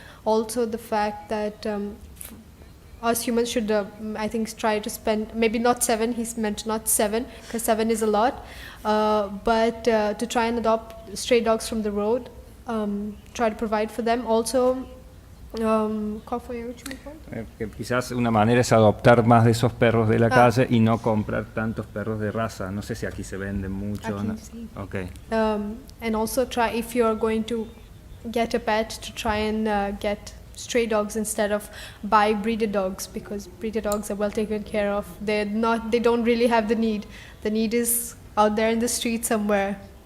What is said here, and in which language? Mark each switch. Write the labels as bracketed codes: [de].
[en] Also the fact that us humans should, I think, try to spend, maybe not 7, he's meant not 7, because 7 is a lot, but to try and adopt stray dogs from the road, try to provide for them. [es] Also, ¿cuál fue el último punto? Que quizás una manera es adoptar más de esos perros de la calle y no comprar tantos perros de raza. No sé si aquí se venden mucho. Aquí, ¿no? sí. [en] Okay. And also try, if you're going to get a pet, to try and get stray dogs instead of buy breeder dogs, because breeder dogs are well taken care of. They don't really have the need. The need is out there in the street somewhere.